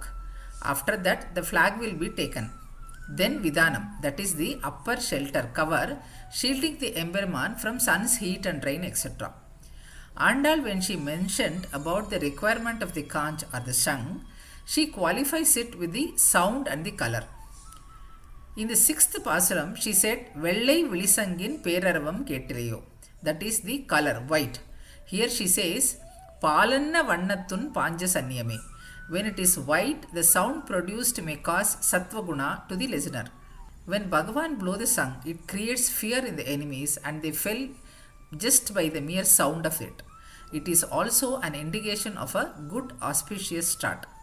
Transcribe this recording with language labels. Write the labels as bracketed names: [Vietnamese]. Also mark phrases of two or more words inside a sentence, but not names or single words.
[English] After that, the flag will be taken. Then vidhanam, that is the upper shelter cover, shielding the yemperumaan from sun's heat and rain, etc. Aandaal, when she mentioned about the requirement of the conch or the shang, she qualifies it with the sound and the color. In the 6th paasuram, she said, [Tamil] வெள்ளை விளிசங்கின் பேரரவம் கேட்டிலையோ, [English] that is the color, white. Here she says, [Tamil] பாலன்ன வண்ணத்துன் பாஞ்சசன்னியமே. [English] When it is white, the sound produced may cause sattva-guna to the listener. When Bhagavan blows the shang, it creates fear in the enemies and they fell just by the mere sound of it. It is also an indication of a good auspicious start.